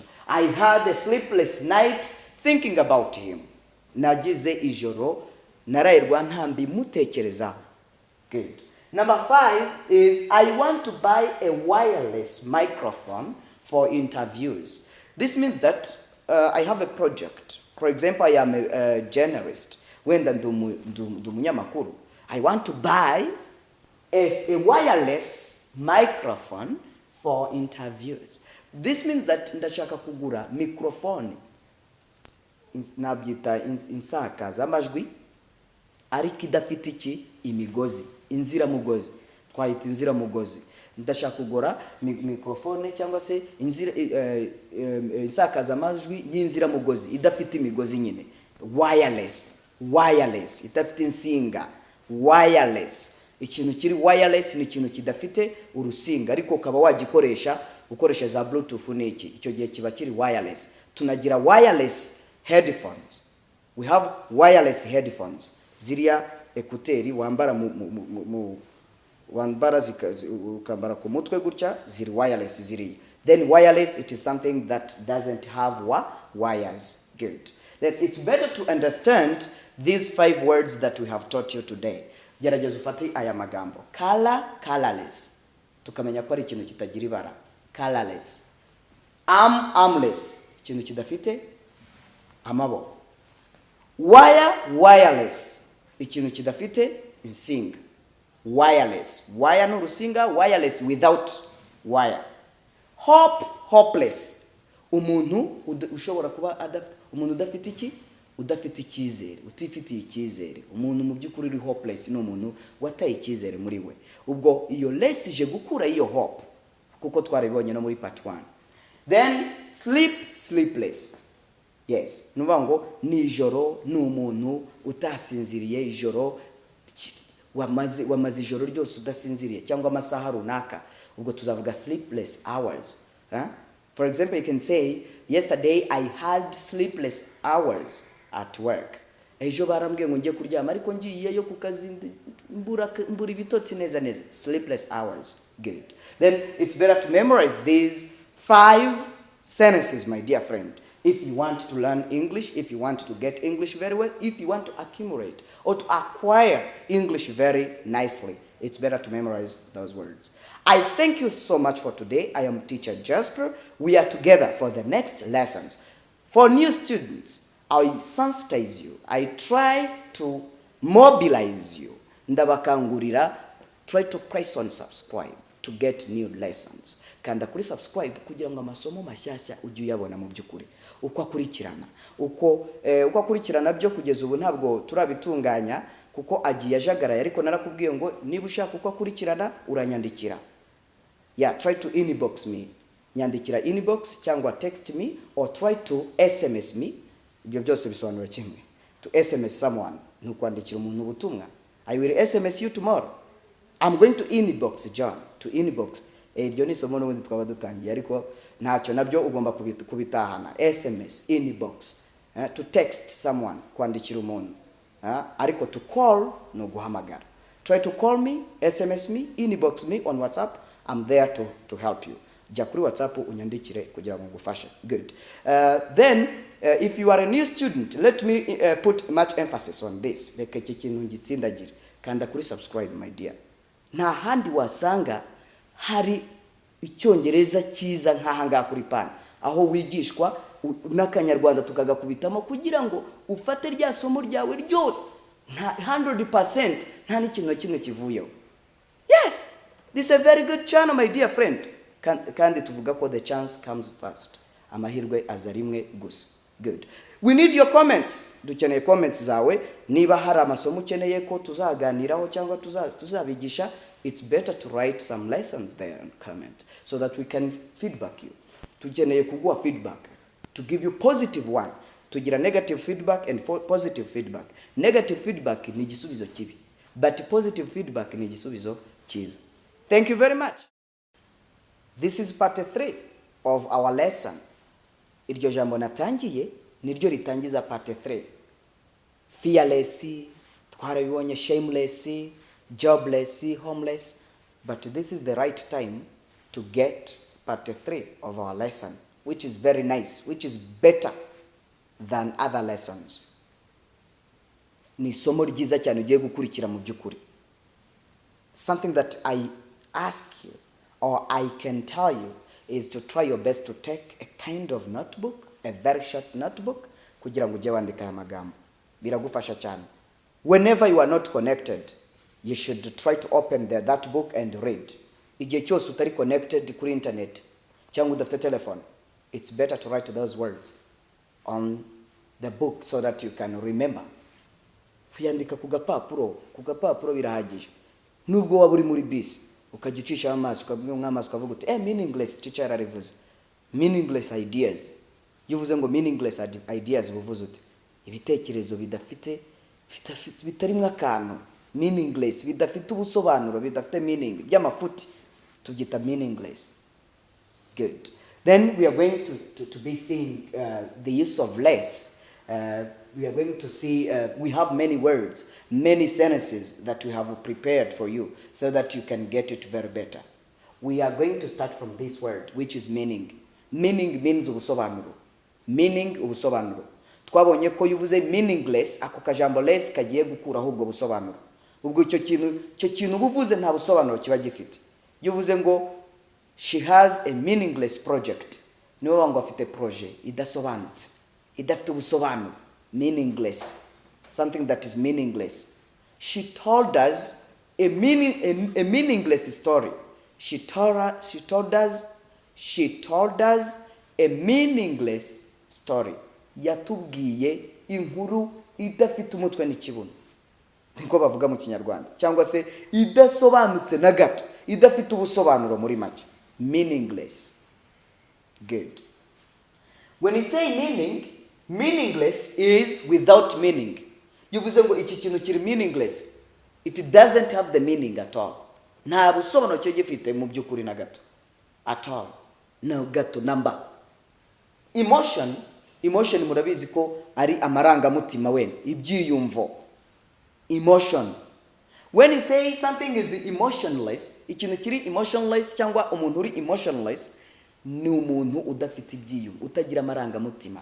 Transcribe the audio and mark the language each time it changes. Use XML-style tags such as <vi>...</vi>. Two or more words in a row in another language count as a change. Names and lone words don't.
<en>I had a sleepless night thinking about him.</en> <rw>Nagize ijoro naraye rwa ntambi mutekerezaho.</rw> <en>Good. Number 5 is I want to buy a wireless microphone for interviews. This means that I have a project. For example, I am a journalist. When do munyamakuru, I want to buy a wireless microphone for interviews. This means that</en> <rw>ndashaka kugura microphone nabyita insakaza amajwi ariko idafite iki imigozi, inziramugozi. Twahita inziramugozi. Ndashaka kugura microphone cyangwa se insakaza amajwi y'inziramugozi idafite imigozi nyine. Wireless idafite insinga. Wireless, ikintu kiri wireless ni ikintu kidafite urusinga ariko ukaba wagikoresha ukoresha za bluetooth n'iki, icyo gihe kiba kiri wireless. Tunagira</rw> <en>wireless headphones. We have wireless headphones.</en> <rw>Ziriya ekuteri wambara wambara ukambara ku mutwe gutya ziri wireless ziri.</rw> <en>Then wireless, it is something that doesn't have wires. Good. Then it's better to understand these 5 words that we have taught you today.</en> <rw>Gerageza ufate aya magambo.</rw> <en>Colorless.</en> <rw>Tukamenya ko ari ikintu kitagira ibara.</rw> <en>Colorless. Armless.</en> <rw>Ikintu kidafite amaboko.</rw> <en>Wireless.</en> <rw>Ikintu kidafite insinga.</rw> <en>Wireless. Wire n'urusinga, wireless without wire. Hopeless.</en> <rw>Umuntu ushobora kuba umuntu udafite iki? Udafite icyizere, utifitiye icyizere. Umuntu mu byukuri uri hopeless ni umuntu wataye icyizere muri we. Ubwo iyo less ije gukura iyo hope kuko twaribonye no muri part 1.</rw> <en>Then sleepless. Yes,</en> <rw>nuvango ni ijoro ni umuntu utasinziriye ijoro wamaze ijoro ryose udasinziriye cyangwa amasaha runaka. Ubwo tuzavuga</rw> <en>sleepless hours. For example, you can say, yesterday I had sleepless hours at work.</en> <rw>Ejo barambwiye ngo ngiye kuryama ariko ngiyeyo ku kazi mbura ibitotsi neza.</rw> <en>Sleepless hours. Good. Then it's better to memorize these 5 sentences, my dear friend. If you want to learn English, if you want to get English very well, if you want to accumulate or to acquire English very nicely, it's better to memorize those words. I thank you so much for today. I am teacher Jasper. We are together for the next lessons. For new students, I sensitize you. I try to mobilize you. Ndabakangurira, try to press on subscribe to get new lessons.</en> <rw>Kanda kuri subscribe kugira ngo amasomo mashyashya ujye uyabona mu byukuri. Uko akurikirana byo kugeza ubu ntabwo turabitunganya kuko agiye ajagaraye ariko narakubwiye ngo niba ushaka uko akurikirana uranyandikira.</rw> <en>Yeah, try to inbox me.</en> <rw>Nyandikira inbox cyangwa</rw> <en>text me or try to SMS me.</en> <rw>Ibyo byose bisobanura kimwe.</rw> <en>To SMS someone,</en> <rw>nukwandikira umuntu ubutumwa.</rw> <en>I will SMS you tomorrow. I'm going to inbox John, to inbox.</en> <rw>Ibyo ni somo n'ubundi twaba dutangiye ariko ntacyo nabyo ugomba kubitahana.</rw> <en>SMS, inbox. To text someone,</en> <rw>kwandikira umuntu.</rw> <en>Ariko to call</en> <rw>no guhamagara.</rw> <en>Try to call me, SMS me, inbox me on WhatsApp. I'm there to help you.</en> <rw>jya kuri WhatsApp unyandikire kugira ngo ngufashe.</rw> <en>Good. Then if you are a new student, let me put much emphasis on this.</en> <rw>Reka iki kintu ngitsindagire. Kanda kuri subscribe</rw> <en>my dear.</en> <rw>Nta handi wasanga hari Icyongereza cyiza nk'aha ngaha kuri Pan, aho wigishwa n'Akanyarwanda tukagakubitamo kugira ngo ufate rya somo ryawe ryose 100%, nta n'ikintu kimwe kivuyeho.</rw> <en>Yes, this is a very good channel my dear friend.</en> <rw>Kandi tuvuga ko</rw> <en>the chance comes first,</en> <rw>amahirwe aza rimwe gusa.</rw> <en>Good. We need your comments.</en> <rw>Dukeneye comments zawe. Niba hari amasomo ukeneye ko tuzaganiraho cyangwa tuzabigisha,</rw> <en>it's better to write some lessons there and comment so that we can feedback you.</en> <rw>Tukeneye kuguha</rw> <en>feedback, to give you positive one. Tugira negative feedback and positive feedback. Negative feedback</en> <rw>ni igisubizo kibi,</rw> <en>but positive feedback</en> <rw>ni igisubizo cyiza.</rw> <en>Thank you very much. This is part 3 of our lesson.</en> <rw>Iryo jambo natangiye niryo ritangiza part 3.</rw> <en>Fearless, twarabibonye, shameless, jobless, homeless, but this is the right time to get part 3 of our lesson, which is very nice, which is better than other lessons.</en> <rw>Ni somo ryiza cyane ugiye gukurikira mu byukuri.</rw> <en>Something that I ask you, or I can tell you, is to try your best to take a kind of notebook, a very short notebook,</en> <rw>kugira ngo ujye wandika aya magambo. Biragufasha cyane.</rw> <en>Whenever you are not connected, you should try to open that book and read.</en> <rw>Igihe cyose utari connected kuri internet cyangwa udafite telephone,</rw> <en>it's better to write those words on the book so that you can remember.</en> <rw>Kuyandika ku gapapuro birahagije. Nubwo waba uri muri bisi ukajya ucisha amaso ukabwira nk'amaso ukavuga uti meaningless teacher yaravuze,</rw> <en>meaningless ideas.</en> <rw>Yuvuze ngo</rw> <en>meaningless ideas</en> <rw>buvuze uti ibitekerezo bitarimo akantu, meaningless, bidafite ubusobanuro, bidafite meaning, by'amafuti tubyita meaningless.</rw> <en>Good. Then we are going to be seeing the use of less. We are going to see, we have many words, many sentences that we have prepared for you so that you can get it very better. We are going to start from this word, which is meaning. Meaning means ubusobanuro.</en> <rw>Meaning ubusobanuro. Twabonye ko yuvuze meaningless, ako kajambo less kagiye gukuraho ubwo busobanuro. Ubwo icyo kintu buvuze nta busobanuro kiba gifite. Yuvuze ngo</rw> <en>she has a meaningless project.</en> <rw>Niwe wangu afite project idasobanutse, idafite ubusobanuro.</rw> <en>Meaningless, something that is meaningless. She told us a meaningless story. She told us a meaningless story.</en> <rw>Yatubwiye inkuru idafite umutwe n'ikibuno. Niko bavuga mu Kinyarwanda. Cyangwa se idasobanutse na gato, idafite ubusobanuro muri make.</rw> <en>Meaningless. Good. When you say meaningless is without meaning.</en> <rw>Yuvuze ngo iki kintu kiri</rw> <en>meaningless, it doesn't have the meaning at all.</en> <rw>Nta busobanuro cyo gifite mu byukuri na gato.</rw> <en>At all.</en> <rw>No gato</rw> <en>number.</en> <rw>Emotion murabizi ko ari amarangamutima wene, ibyiyumvo. Emotion. When you say something is emotionless, ikintu kiri emotionless cyangwa umuntu uri emotionless ni umuntu udafite ibyiyumvo, utagira amarangamutima.</rw>